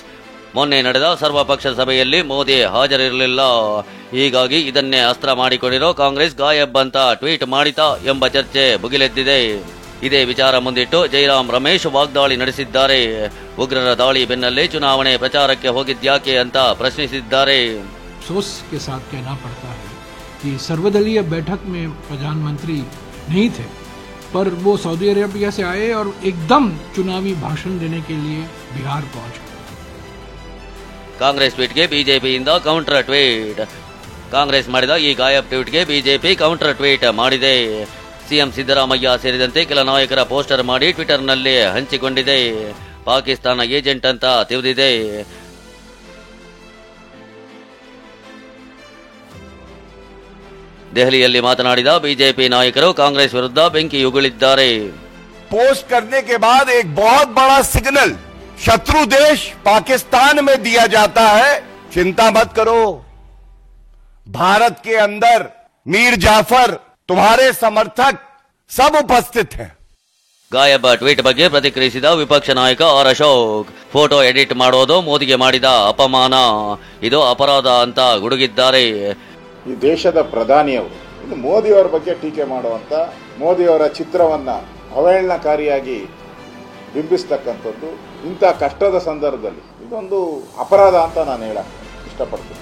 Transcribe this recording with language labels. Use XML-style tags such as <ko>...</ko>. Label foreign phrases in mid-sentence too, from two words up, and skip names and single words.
<kn>ಮೊನ್ನೆ ನಡೆದ ಸರ್ವಪಕ್ಷ ಸಭೆಯಲ್ಲಿ ಮೋದಿ ಹಾಜರಿರಲಿಲ್ಲ. ಹೀಗಾಗಿ ಇದನ್ನೇ ಅಸ್ತ್ರ ಮಾಡಿಕೊಂಡಿರೋ ಕಾಂಗ್ರೆಸ್ ಗಾಯಬ್ ಅಂತ ಟ್ವೀಟ್ ಮಾಡಿತಾ ಎಂಬ ಚರ್ಚೆ ಭುಗಿಲೆದ್ದಿದೆ. ಇದೇ ವಿಚಾರ ಮುಂದಿಟ್ಟು ಜೈರಾಮ್ ರಮೇಶ್ ವಾಗ್ದಾಳಿ ನಡೆಸಿದ್ದಾರೆ. ಉಗ್ರರ ದಾಳಿ ಬೆನ್ನಲ್ಲೇ ಚುನಾವಣೆ ಪ್ರಚಾರಕ್ಕೆ ಹೋಗಿದ್ಯಾಕೆ ಅಂತ ಪ್ರಶ್ನಿಸಿದ್ದಾರೆ.</kn> <hi>अफसोस के साथ कहना पड़ता है कि सर्वदलीय बैठक में प्रधानमंत्री नहीं थे, पर वो सऊदी अरेबिया से आए और एकदम चुनावी भाषण देने के लिए बिहार पहुंच गए.</hi> <kn>ಕಾಂಗ್ರೆಸ್ ಟ್ವೀಟ್ಗೆ ಬಿಜೆಪಿಯಿಂದ ಕೌಂಟರ್ ಟ್ವೀಟ್. ಕಾಂಗ್ರೆಸ್ ಮಾಡಿದ ಈ ಗಾಯಬ್ ಟ್ವೀಟ್ಗೆ ಬಿಜೆಪಿ ಕೌಂಟರ್ ಟ್ವೀಟ್ ಮಾಡಿದೆ. ಸಿಎಂ ಸಿದ್ದರಾಮಯ್ಯ ಸೇರಿದಂತೆ ಕೆಲ ನಾಯಕರ ಪೋಸ್ಟರ್ ಮಾಡಿ ಟ್ವಿಟರ್ನಲ್ಲಿ ಹಂಚಿಕೊಂಡಿದೆ. ಪಾಕಿಸ್ತಾನ ಏಜೆಂಟ್ ಅಂತ ತಿಳಿದಿದೆ. ದೆಹಲಿಯಲ್ಲಿ ಮಾತನಾಡಿದ ಬಿಜೆಪಿ ನಾಯಕರು ಕಾಂಗ್ರೆಸ್ ವಿರುದ್ಧ ಬೆಂಕಿ ಉಗುಳಿದ್ದಾರೆ.</kn> <hi>पोस्ट करने के बाद एक बहुत बड़ा सिग्नल शत्रु देश पाकिस्तान में दिया जाता है, चिंता मत करो, भारत के अंदर मीर जाफर तुम्हारे समर्थक सब उपस्थित हैं.</hi> <kn>ಗಾಯಬ ಟ್ವೀಟ್ ಬಗ್ಗೆ ಪ್ರತಿಕ್ರಿಯಿಸಿದ ವಿಪಕ್ಷ ನಾಯಕ ಆರ್ ಅಶೋಕ್, ಫೋಟೋ ಎಡಿಟ್ ಮಾಡೋದು ಮೋದಿಗೆ ಮಾಡಿದ ಅಪಮಾನ, ಇದು ಅಪರಾಧ ಅಂತ ಗುಡುಗಿದ್ದಾರೆ. ಈ ದೇಶದ ಪ್ರಧಾನಿಯವರು ಇನ್ನು ಮೋದಿಯವರ ಬಗ್ಗೆ ಟೀಕೆ ಮಾಡುವಂತ, ಮೋದಿಯವರ ಚಿತ್ರವನ್ನ ಅವಹೇಳನಕಾರಿಯಾಗಿ ಬಿಂಬಿಸ್ತಕ್ಕಂಥದ್ದು ಇಂಥ ಕಷ್ಟದ ಸಂದರ್ಭದಲ್ಲಿ ಇದೊಂದು ಅಪರಾಧ ಅಂತ ನಾನು ಹೇಳಕ್ಕೆ ಇಷ್ಟಪಡ್ತೀನಿ.</kn>